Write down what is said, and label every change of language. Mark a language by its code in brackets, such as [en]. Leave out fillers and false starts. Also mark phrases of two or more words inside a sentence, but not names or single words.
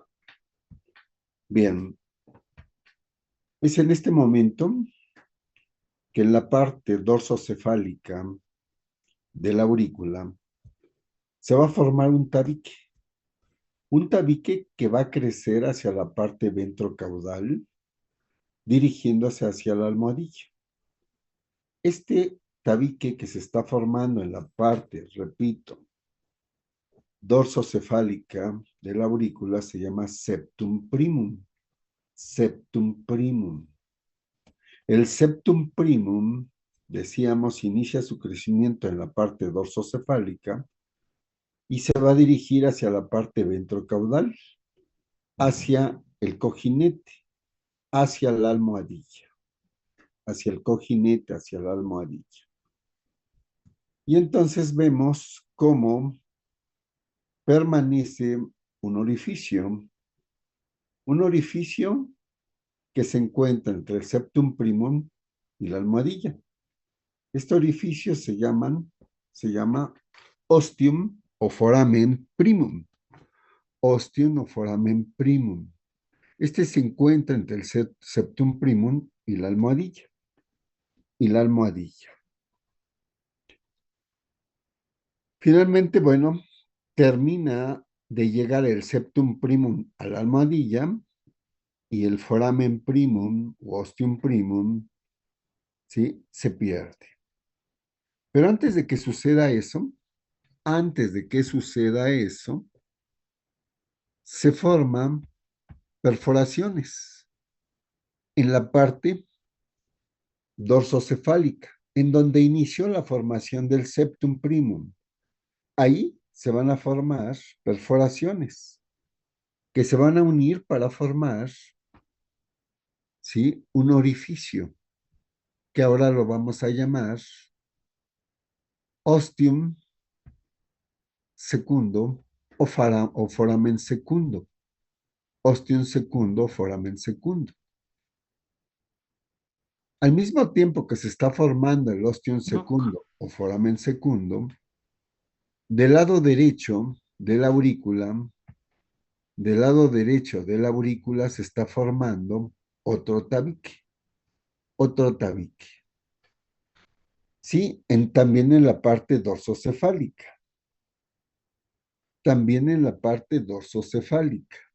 [es] Bien, es en este momento que en la parte dorsocefálica de la aurícula se va a formar un tabique que va a crecer hacia la parte ventrocaudal, dirigiéndose hacia la almohadilla. Este tabique que se está formando en la parte, repito, dorsocefálica de la aurícula se llama septum primum. Septum primum. El septum primum, decíamos, inicia su crecimiento en la parte dorsocefálica y se va a dirigir hacia la parte ventrocaudal, hacia el cojinete, hacia la almohadilla, hacia el cojinete, hacia la almohadilla. Y entonces vemos cómo permanece un orificio que se encuentra entre el septum primum y la almohadilla. Este orificio se llama ostium o foramen primum. Ostium o foramen primum. Este se encuentra entre el septum primum y la almohadilla. Y la almohadilla. Finalmente, bueno, termina de llegar el septum primum a la almohadilla y el foramen primum o ostium primum, ¿sí? Se pierde. Pero antes de que suceda eso, se forman perforaciones en la parte dorsocefálica, en donde inició la formación del septum primum. Ahí se van a formar perforaciones que se van a unir para formar, ¿sí? Un orificio que ahora lo vamos a llamar ostium secundo o foramen secundo. Ostium secundo o foramen secundo. Al mismo tiempo que se está formando el ostium Doc, secundo o foramen secundo, del lado derecho de la aurícula, del lado derecho de la aurícula se está formando otro tabique, otro tabique. Sí, también en la parte dorsocefálica, también en la parte dorsocefálica.